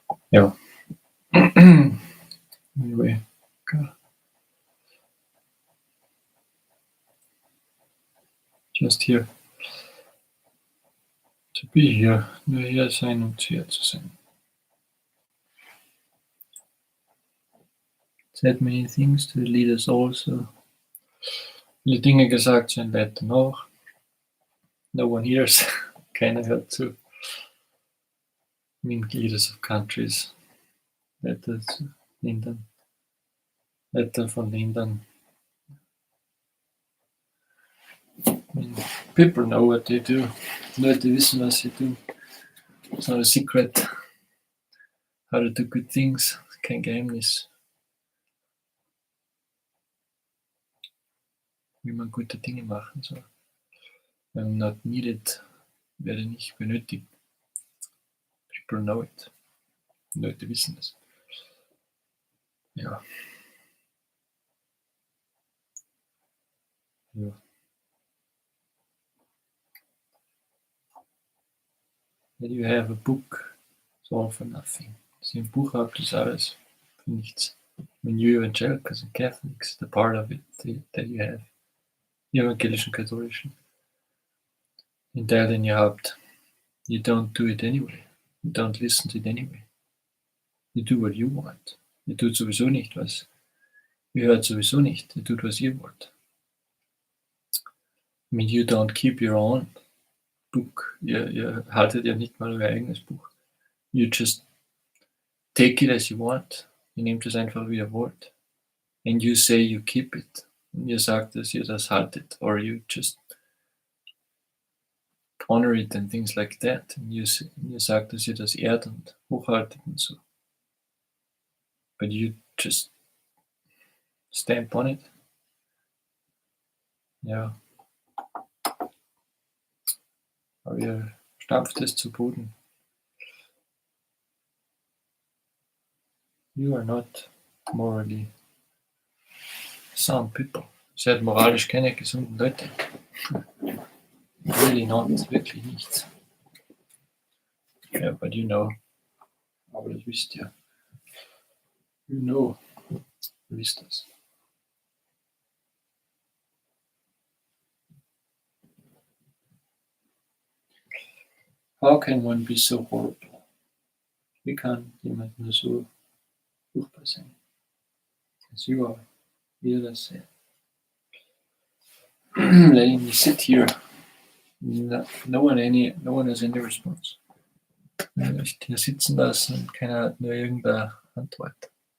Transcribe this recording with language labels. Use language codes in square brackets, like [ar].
[en] Ja. Anyway, just here. To be here, [de] nur hier sein und hier zu sein. [en] Said many things to the leaders also. [de] Viele Dinge gesagt zu den Leuten auch. [en] No one hears. [de] Keiner hört zu. [en] I mean, leaders of countries. [de] Leute zu Ländern. Leute von Ländern. [en] I mean, people know what they do. [de] Leute wissen, was sie tun. [en] It's not a secret. How to do good things. [de] Kein Geheimnis. Wie man gute Dinge machen soll. [en] I'm not needed. [de] Werde nicht benötigt. [en] People know it. [de] Leute wissen es. Ja. Ja. [en] That you have a book, it's all for nothing. [de] Dass ihr ein Buch habt, ist alles für nichts. [en] When you evangelicals and Catholics, the part of it that you have, [de] die evangelischen Katholischen, den Teil, den ihr habt, [en] you don't do it anyway. You don't listen to it anyway. You do what you want. [de] Ihr tut sowieso nicht, was ihr hört sowieso nicht. Ihr tut, was ihr wollt. [en] I mean, you don't keep your own book. [de] Ihr haltet ja nicht mal euer eigenes Buch. [en] You just take it as you want. [de] Ihr nehmt es einfach, wie ihr wollt. [en] And you say you keep it. [de] Und ihr sagt, dass ihr das haltet. [en] Or you just honor it and things like that. [de] Und ihr sagt, dass ihr das ehrt und hochhaltet und so. [en] But you just stamp on it. [de] Ja. Aber ihr stampft es zu Boden. [en] You are not morally sound people. [de] Ihr seid moralisch keine gesunden Leute. [en] Really not, [de] wirklich nicht. [en] Yeah, but you know. [de] Aber das wisst ihr. [en] You know. [de] Ihr wisst das. [en] How can one be so horrible? [de] Wie kann jemand nur so furchtbar sein? [en] As you are, [de] wie ihr das seid. [en] Letting me sit here. No one has any response. [de] Euch hier sitzen lassen und keiner hat nur irgendeine Antwort.